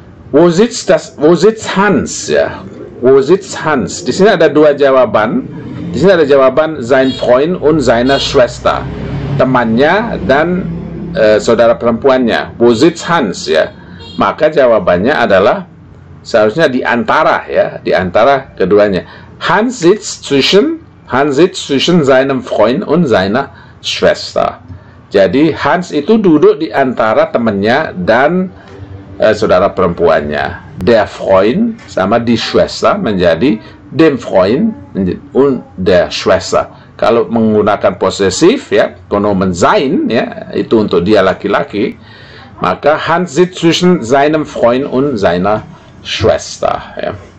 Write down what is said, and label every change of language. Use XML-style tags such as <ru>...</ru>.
<de>Wo sitzt Hans ya? Wo sitzt Hans?</de> <id>Di sini ada 2 jawaban. Di sini ada jawaban</id> <de>sein Freund und seine Schwester,</de> <id>temannya dan saudara perempuannya.</id> <de>Wo sitzt Hans ya?</de> <id>Maka jawabannya adalah seharusnya di antara ya, di antara keduanya.</id> <de>Hans sitzt zwischen seinem Freund und seiner Schwester.</de> <id>Jadi Hans itu duduk di antara temannya dan saudara perempuannya.</id> <de>Der Freund</de> <id>sama</id> <de>die Schwester</de> <id>menjadi</id> <de>dem Freund und der Schwester.</de> <id>Kalau menggunakan posesif ya, pronomen sein ya, itu untuk dia laki-laki, maka</id> <de>Hans sitzt zwischen seinem Freund und seiner Schwester ya.</de>